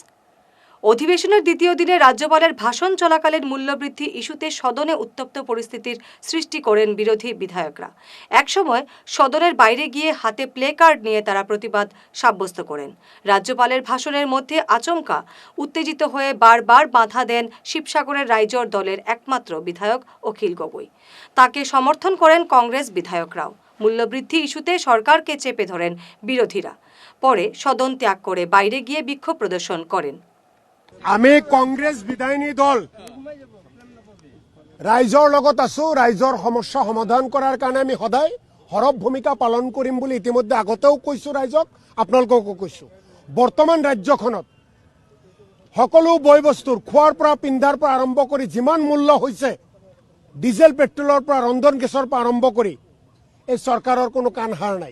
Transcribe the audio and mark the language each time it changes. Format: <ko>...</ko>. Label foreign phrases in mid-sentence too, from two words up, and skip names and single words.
<bn>অধিবেশনের দ্বিতীয় দিনে রাজ্যপালের ভাষণ চলাকালীন মূল্যবৃদ্ধি ইস্যুতে সদনে উত্তপ্ত পরিস্থিতির সৃষ্টি করেন বিরোধী বিধায়করা। একসময় সদনের বাইরে গিয়ে হাতে প্লে কার্ড নিয়ে তারা প্রতিবাদ সাব্যস্ত করেন। রাজ্যপালের ভাষণের মধ্যে আচমকা উত্তেজিত হয়ে বারবার বাধা দেন শিবসাগরের রাইজর দলের একমাত্র বিধায়ক অখিল গগৈ। তাকে সমর্থন করেন কংগ্রেস বিধায়করাও। মূল্যবৃদ্ধি ইস্যুতে সরকারকে চেপে ধরেন বিরোধীরা। পরে সদন ত্যাগ করে বাইরে গিয়ে বিক্ষোভ প্রদর্শন করেন।</bn> <as>আমি কংগ্রেস বিধায়িনী দল ৰাইজৰ লগত আছো। ৰাইজৰ সমস্যা সমাধান কৰাৰ কাৰণে আমি সদায় সৰব ভূমিকা পালন কৰিম বুলি ইতিমধ্যে আগতেও কৈছো ৰাইজক, আপোনালোককো কৈছো। বৰ্তমান ৰাজ্যখনত সকলো বয় বস্তুৰ খোৱাৰ পৰা পিন্ধাৰ পৰা আৰম্ভ কৰি যিমান মূল্য হৈছে, ডিজেল পেট্ৰলৰ পৰা ৰন্ধন গেছৰ পৰা আৰম্ভ কৰি এই চৰকাৰৰ কোনো কাণ সাৰ নাই।</as>